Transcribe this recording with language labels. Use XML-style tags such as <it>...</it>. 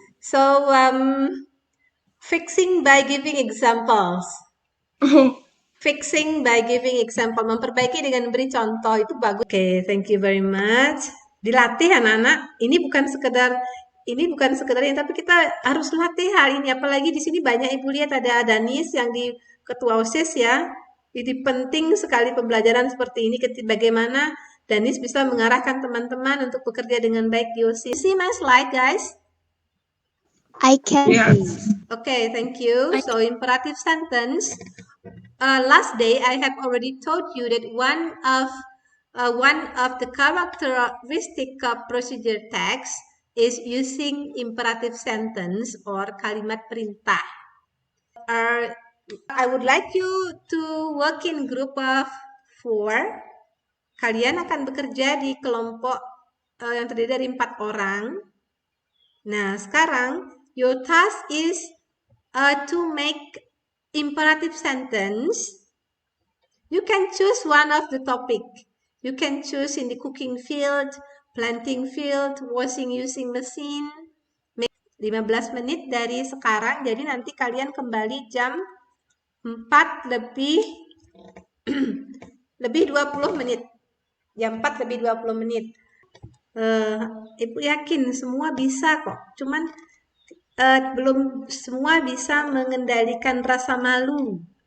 <en>So, fixing by giving examples. Oh. Fixing by giving example.</en> <id>Memperbaiki dengan beri contoh itu bagus.</id> <en>Okay, thank you very much.</en> <id>Dilatih anak-anak. Ini bukan sekedar ini, tapi kita harus latih hal ini. Apalagi di sini banyak ibu lihat ada Danis yang di ketua OSIS ya. Jadi penting sekali pembelajaran seperti ini. Bagaimana Danis bisa mengarahkan teman-teman untuk bekerja dengan baik di OSIS.</id> <en>See my slide, guys? I can Yes. see. Okay, thank you. So imperative sentence. Last day I have already told you that one of the characteristic of procedure text is using imperative sentence or</en> <id>kalimat perintah.</id> <en>I would like you to work in group of 4.</en> <id>Kalian akan bekerja di kelompok yang terdiri dari 4 orang. Nah, sekarang</id> <en>your task is to make imperative sentence. You can choose one of the topic. You can choose in the cooking field, planting field, washing using machine.</en> <id>15 menit dari sekarang, jadi nanti kalian kembali jam 4 lebih 20 menit. Jam 4 lebih 20 menit. Ibu yakin semua bisa kok. Cuman belum semua bisa mengendalikan rasa malu.</id>